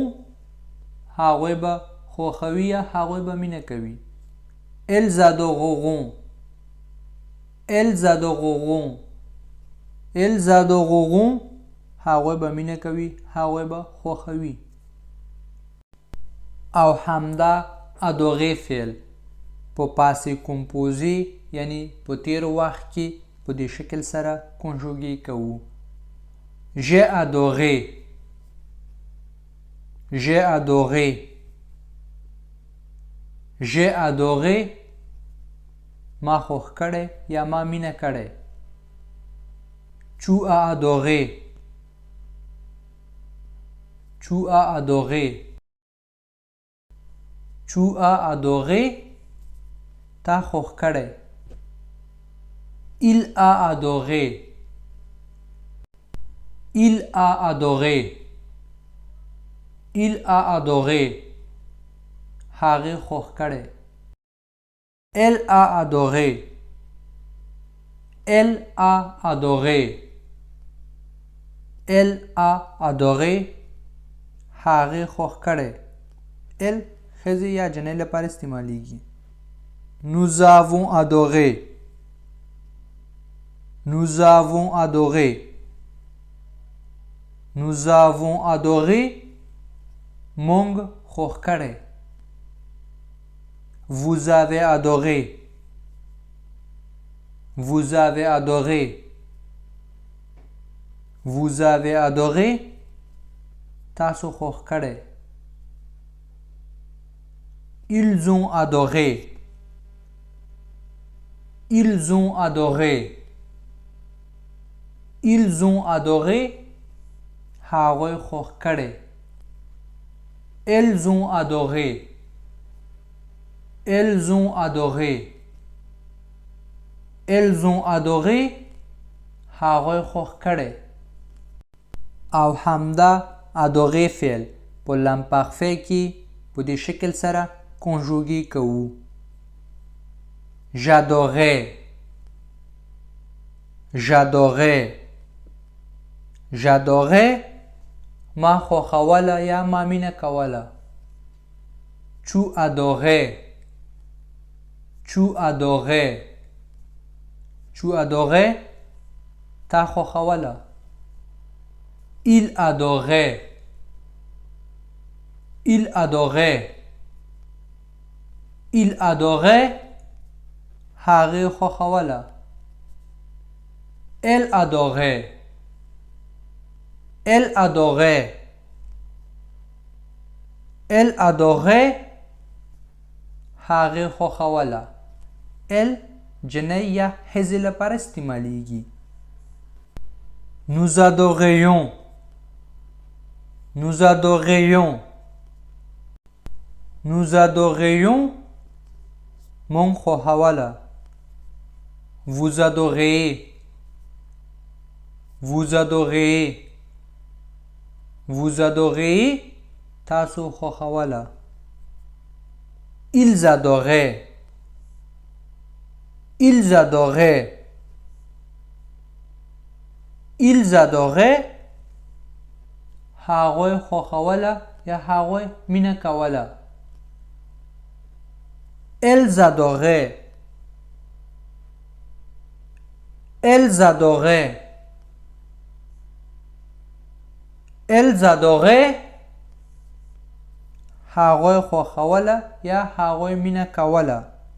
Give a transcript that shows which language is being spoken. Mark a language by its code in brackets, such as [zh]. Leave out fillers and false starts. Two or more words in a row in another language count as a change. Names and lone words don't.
[ps] هغوی به خوښوي یا هغوی به مینه کوي. [fr] elles adoreront، elles adoreront، elles adoreront. [ps] هغوی به مینه کوي، هغوی به خوښوي. او همدا ادوغې فعل په [fr] passé composé [ps] یعنی په تیر وخت کې په دې شکل سره کنجوګې کوو. [fr] j'ai adoré، j'ai adoré، j'ai adoré. [ps] ما خوښ کړی یا ما مینه کړی. [fr] tu as adoré، tu as adoré، tu as adoré. [ps] تا خوښ کړی. [fr] il a adoré، il a adoré، il a adoré. [ps] هغې خوښ کړی. [fr] elle a adoré، elle a adoré، Elle a adoré [ps] هغې خوښ کړی [fr] elle [ps] ښځې یا جنۍ لپاره استعمالیږي [fr] Nous avons adoré Nous avons adoré Nous avons adoré [ps] مونږ خوښ کړی [fr] Vous avez adoré Vous avez adoré Vous avez adoré [ps] تاسو خوښ کړی [fr] Ils ont adoré Ils ont adoré Ils ont adoré [ps] هغوی خوښ کړی [fr] Elles ont adoré Elles ont adoré Elles ont adoré [ps] هغوی خوښ کړی او همدا adoré فعل په لامپارفی کې په دې شکل سره کنجوګي کوو [fr] J'adorais J'adorais J'adorais [ps] ما خوښوله یا ما مینه کوله [fr] Tu adorais Tu adorais Tu adorais [ps] تا خوښوله [fr] Il adorait Il adorait Il adorait [ps] هغې خوښوله [fr] Elle adorait Elle adorait Elle adorait هغې خوښوله Elle [ps] جنۍ یا ښځې لپاره استعمالیږي [fr] Nous adorions Nous adorions Nous adorions [ps] مونږ خوښوله [fr] Vous adorez Vous adorez Vous adorez [ps] تاسو خوښوله [fr] Ils adoraient Ils adoraient Ils adoraient [ps] هغوی خوښوله یا هغوی مینه کوله [fr] Elles adoraient Elles adoraient Elles adoraient [ps] هغوی خوښوله یا هغوی مینه کوله